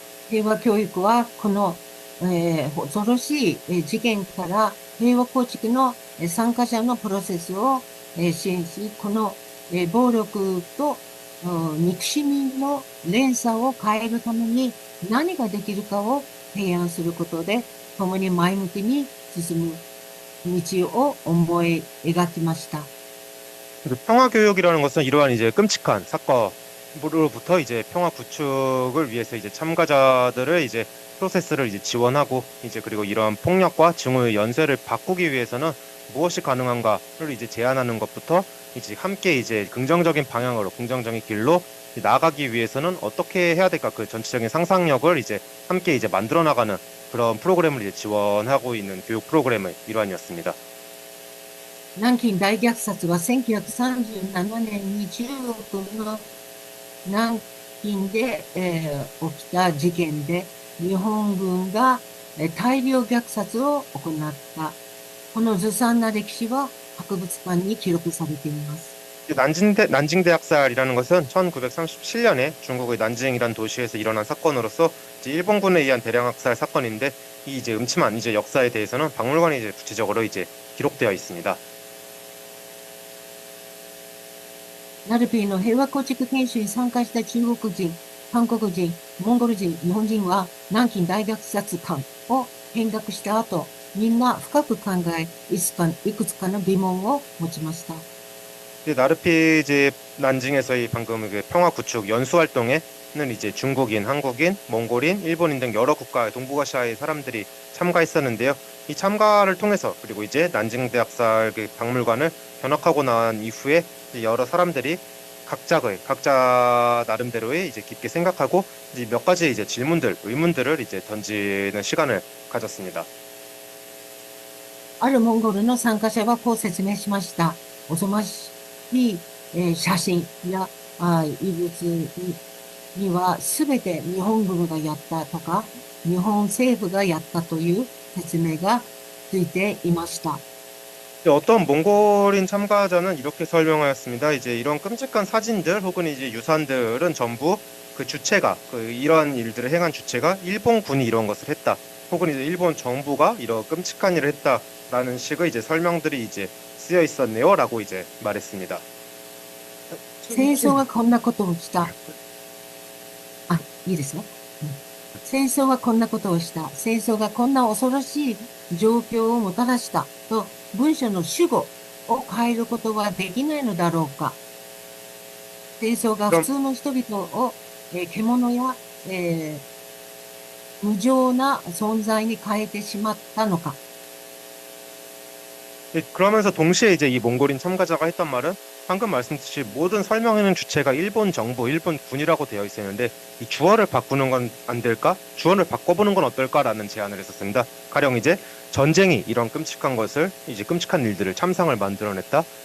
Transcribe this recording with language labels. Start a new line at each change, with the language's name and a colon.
Japanese: 平和教育は、この、恐ろしい事件から平和構築の参加者のプロセスを支援し、この暴力と憎しみの連鎖を変えるために何ができるかを提案することで、共に前向きに進む道を思い描きました。
Korean: 평화 교육이라는 것은 이러한 이제 끔찍한 사건으로부터 이제 평화 구축을 위해서 이제 참가자들을 이제 프로세스를 이제 지원하고 이제 그리고 이러한 폭력과 증오의 연쇄를 바꾸기 위해서는 무엇이 가능한가를 이제 제안하는 것부터 이제 함께 이제 긍정적인 방향으로 긍정적인 길로 나아가기 위해서는 어떻게 해야 될까 그 전체적인 상상력을 이제 함께 이제 만들어 나가는 그런 프로그램을 이제 지원하고 있는 교육 프로그램의 일환이었습니다.
Japanese: 南京大虐殺は1937年に中国の南京で、起きた事件で、日本軍が、大量虐殺を行った。このずさんな歴史は博物館に記録されています。
Korean: 난징 대학살이라는 것은 1937년에 중국의 난징이라는 도시에서 일어난 사건으로서 이제 일본군에 의한 대량 학살 사건인데 이 이제 음침한 이제 역사에 대해서는 박물관에 이제 구체적으로 이제 기록되어 있습니다.
Japanese: ナルピーの平和構築研修に参加した中国人、韓国人、モンゴル人、日本人は南京大虐殺館を見学した後、みんな深く考え、いくつかの疑問を持ちました。
Korean: 나르피 이제 난징에서의 방금 그 평화 구축 연수 활동에는 이제 중국인, 한국인, 몽골인, 일본인 등 여러 국가 동북아시아의 사람들이 참가했었는데요. 이 참가를 통해서 그리고 이제 난징 대학살 그 박물관을 견학하고 난 이후에 여러 사람들이 각자 나름대로의 이제 깊게 생각하고 이제 몇 가지 이제 의문들을 이제 던지는 시간을 가졌습니다.
Japanese: あるモンゴルの参加者はこう説明しました。おぞましい、写真や遺物にはすべて日本軍がやったとか、日本政府がやったという説明がついていました。
Korean: 어떤 몽골인 참가자는 이렇게 설명하였습니다. 이제 이런 끔찍한 사진들 혹은 이제 유산들은 전부 그 주체가 이러한 일들을 행한 주체가 일본군이 이런 것을 했다. 혹은 이제 일본 정부가 이런 끔찍한 일을 했다라는 식의 이제 설명들이 이제 쓰여 있었네요라고 이제 말했습니다.
Japanese: 戦争がこんなことをした。いいですよ。戦争がこんなことをした。戦争がこんな恐ろしい状況をもたらしたと文章の主語を変えることはできないのだろうか。戦争が普通の人々を、獣や、無情な存在に変えてしまったのか。
Korean: 그러면서 동시에 이제 이 몽골인 참가자가 했던 말은 방금 말씀드린 모든 설명에는 주체가 일본 정부, 일본 군이라고 되어 있었는데 이 주어를 바꾸는 건 안 될까? 주어를 바꿔보는 건 어떨까라는 제안을 했었습니다. 가령 이제 전쟁이 이런 끔찍한 것을 이제 끔찍한 일들을 참상을 만들어냈다.